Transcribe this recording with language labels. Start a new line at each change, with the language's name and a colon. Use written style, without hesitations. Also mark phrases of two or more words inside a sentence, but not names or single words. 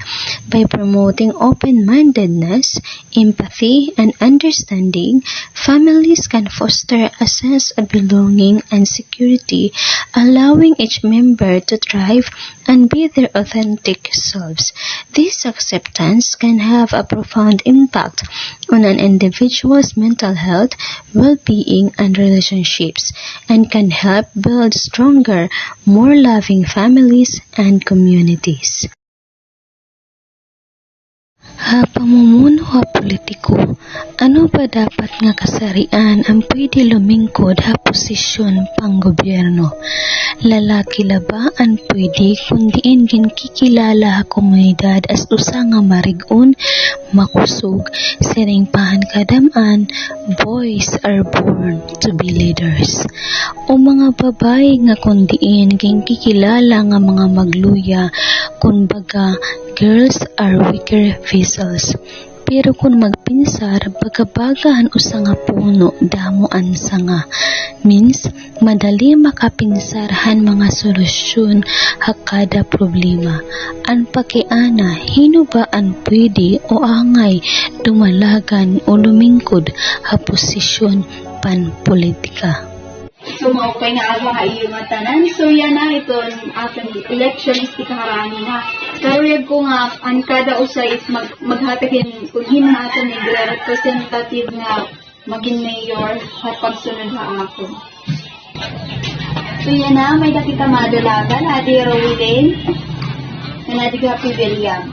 English: By promoting open-mindedness, empathy, and understanding, families can foster a sense of belonging and security, allowing each member to thrive and be their authentic selves. This acceptance can have a profound impact on an individual's mental health, well-being, and relationships, and can help build stronger, more loving families and communities.
Waray: Pamumuno ha politiko, ano ba dapat nga kasarian ang pwede lumingkod ha posisyon pang gobyerno? Lalaki la ba ang pwede kundiin ginkikilala ha komunidad as usa nga marigon, makusog, siringpahan kadaman,
English: boys are born to be leaders.
Waray: O mga babae nga kundiin ginkikilala nga mga magluya, kunbaga
English: girls are weaker vessels.
Waray: Pero kung magpinsar, bagabagahan usa nga puno, damo ang sanga. Means, madali makapinsarhan mga solusyon hakada problema. Ang pakiana, hino ba ang pwede o angay dumalagan o lumingkod ha posisyon panpolitika? So, sumaupay nga aga ka iyo nga tanan. So yan na ito ating election is ikaharani na. Karuyag ko nga ang kada usay is maghatagin kung hinahaton ni representative nga maging mayor at pagsunod ha ako. So yan na, may nakita madulagan, Ate Rowilyn, and Ate Happy William.